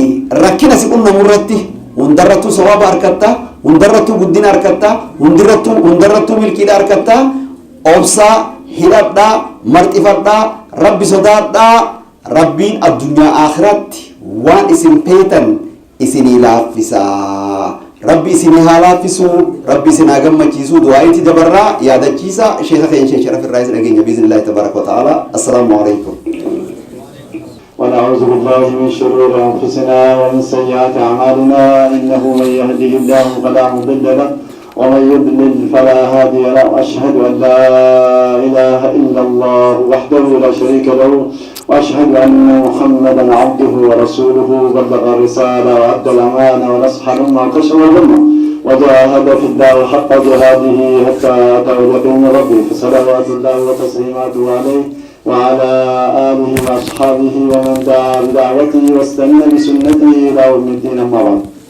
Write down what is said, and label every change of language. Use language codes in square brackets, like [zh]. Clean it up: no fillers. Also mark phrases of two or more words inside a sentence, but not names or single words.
[om] rakkina si qunnamu irratti hundarrattuu sawaaba harkatta hundarrattuu guddina harkatta hundarrattuu milkiidha harkatta obsa hidhadhaa marxifadhaa rabbi sodaadhaa rabbiin addunyaa akhiratti waan isin peetan isinii laaffisaa rabbi isinii haa laaffisu rabbi isin haa gammachiisu du'aa'itti dabarraa yaadachiisa sheekha keenya sheekh Sharaf irraa isin dhageenya [ar] بإذن الله تبارك وتعالى السلام عليكم ونعوذ بالله من شرور أنفسنا ومن سيئات أعمالنا إنه من يهده الله فلا مضل له ومن يضلل فلا هادي له وأشهد أن لا إله إلا الله وحده لا شريك له وأشهد أن محمدا عبده ورسوله بلغ الرسالة وأدى الأمانة ونصح الأمة وكشف الأمة وجاهد في الله حق جهاده حتى أتاه اليقين ربه فصلوات الله وتسليماته عليه وعلى آله وأصحابه ومن دعا بدعوته واستنى بسنته إلى يوم الدين أما بعد.